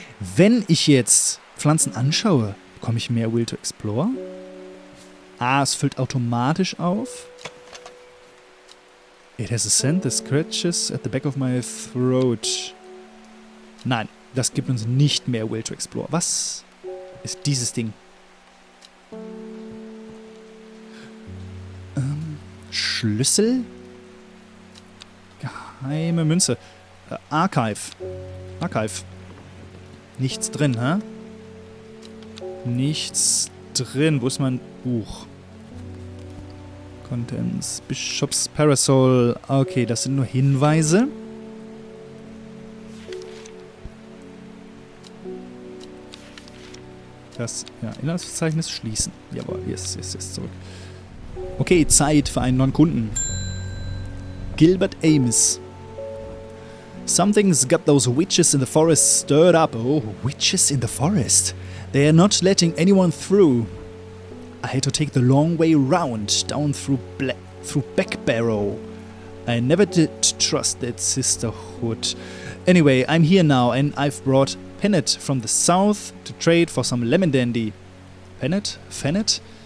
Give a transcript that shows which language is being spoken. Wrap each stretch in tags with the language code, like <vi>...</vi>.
<de>Wenn ich jetzt Pflanzen anschaue, bekomme ich mehr</de> <en>Will to explore?</en> <de>Ah, es füllt automatisch auf.</de> <en>It has a scent that scratches at the back of my throat.</en> <de>Nein, das gibt uns nicht mehr</de> <en>Will to explore.</en> <de>Was ist dieses Ding? Schlüssel? Geheime Münze. Archive. Archive. Nichts drin, hä? Nichts drin. Wo ist mein Buch? Contents.</de> <en>Bishop's Parasol.</en> <de>Okay, das sind nur Hinweise. Das, ja, Inhaltsverzeichnis schließen. Jawohl, yes, zurück. Okay, Zeit für einen neuen Kunden. Gilbert Ames.</de> <en>Something's got those witches in the forest stirred up. Oh, witches in the forest. They are not letting anyone through. I had to take the long way round, down through Back Barrow. I never did trust that sisterhood. Anyway, I'm here now, and I've brought Pennet from the south to trade for some lemon dandy. Pennet? Fennet?</en>